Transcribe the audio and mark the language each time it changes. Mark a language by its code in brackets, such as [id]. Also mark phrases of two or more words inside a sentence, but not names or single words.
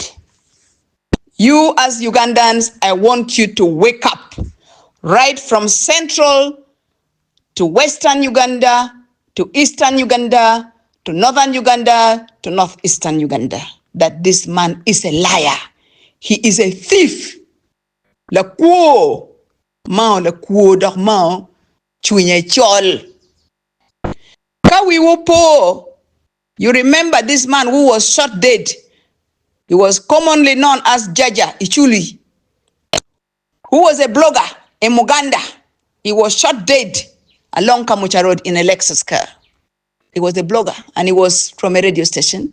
[en] You as Ugandans, I want you to wake up, right from central to western Uganda, to eastern Uganda, to northern Uganda, to northeastern Uganda, that this man is a liar. He is a thief. [ach] La kuo, Mao la kuo dok Mao, chunye chol. Kawi wopo, [en] you remember this man who was shot dead. He was commonly known as Jaja Acholi, who was a blogger in Uganda. He was shot dead along Kamucha Road in a Lexus car. He was a blogger and he was from a radio station.